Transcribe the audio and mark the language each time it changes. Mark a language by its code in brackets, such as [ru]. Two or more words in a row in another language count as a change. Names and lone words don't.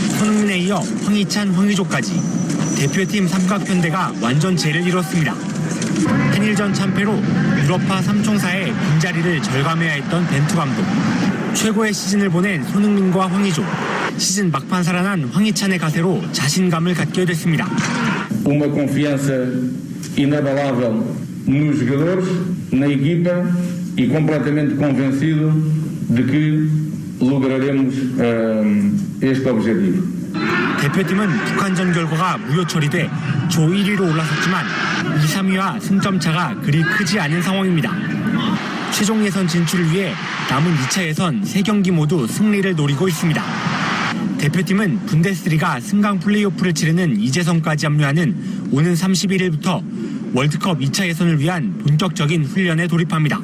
[ko] 손흥민에 이어 황희찬, 황의조까지 대표팀 삼각편대가 완전체를 이뤘습니다. 한일전 참패로 유럽파 3총사의 빈자리를 절감해야 했던 벤투 감독. 최고의 시즌을 보낸 손흥민과 황의조. 시즌 막판 살아난 황희찬의 가세로 자신감을 갖게 됐습니다. [pt] Uma confiança inabalável nos jogadores, na equipa e completamente convencido de que lograremos este objetivo. [ko] 대표팀은 북한전 결과가 무효 처리돼 조 1위로 올라섰지만 2, 3위와 승점 차가 그리 크지 않은 상황입니다. 최종 예선 진출을 위해 남은 2차 예선 3경기 모두 승리를 노리고 있습니다. 대표팀은 분데스리가 승강 플레이오프를 치르는 이재성까지 합류하는 오는 31일부터 월드컵 2차 예선을 위한 본격적인 훈련에 돌입합니다.